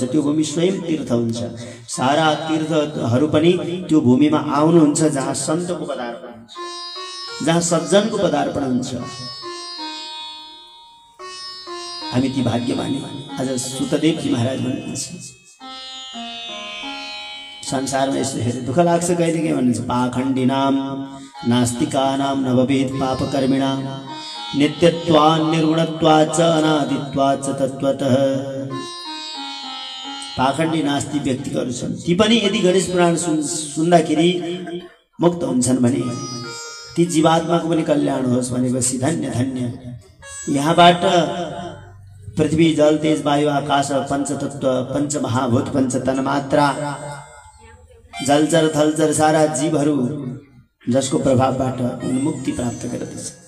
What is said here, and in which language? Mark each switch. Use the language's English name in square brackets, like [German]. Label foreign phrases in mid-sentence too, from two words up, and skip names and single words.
[Nepali] त्यो भूमि स्वयं तीर्थ हुन्छ। सारा तीर्थहरू पनि त्यो भूमिमा आउनुहुन्छ जहाँ सन्तको पदार्पण हुन्छ, जहाँ सज्जनको पदार्पण हुन्छ। हामी ती भाग्यमानी। आज सुतदेवजी महाराज भन्नुहुन्छ संसारमा यस्तो हेरे दुःख लाग्छ कहिले के भन्नुहुन्छ, [Sanskrit] पाखण्डिनाम नास्तिकानां नववेद पापकर्मिणां नित्यत्वान् निर्गुणत्वाच्च अनादित्वाच्च तत्त्वतः। [Nepali] पाखण्डी नास्तिक व्यक्तिहरू छन्, ती पनि यदि गणेश पुराण सुन्दाखेरि मुक्त हुन्छन् भने ती जीवात्माको पनि कल्याण होस् भनेपछि धन्य धन्य। यहाँबाट पृथ्वी जल तेज वायु आकाश पञ्चतत्व पञ्चमहाभूत पञ्चतन्मात्रा जलचर थलचर सारा जीवहरू जसको प्रभावबाट मुक्ति प्राप्त गर्दछ।